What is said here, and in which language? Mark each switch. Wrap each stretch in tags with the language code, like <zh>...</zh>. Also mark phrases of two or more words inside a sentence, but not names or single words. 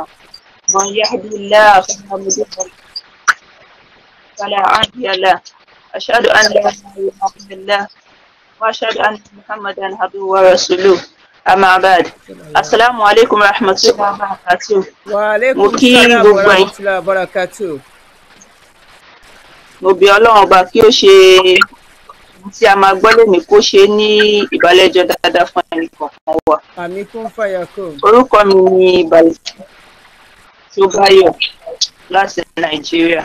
<ar>من يهده الله فلا مضل له فلا هادي له. أشهد أن لا إله إلا الله وأشهد أن محمدا عبده ورسوله. أما بعد. السلام عليكم ورحمة الله وبركاته. وعليكم السلام ورحمة الله وبركاته.</ar> <yo>Mo bí Ọlọ́run ọba kí ó ṣe tí a máa gbọ́ lónìí kó ṣe ní ìbálẹ́jọ́ dáadáa fún ẹnì kọ̀ọ̀kan wa. Àmín kún fàyà kún. Orúkọ mi ni Barrister Tóbáyọ̀ láti Nàìjíríà.</yo>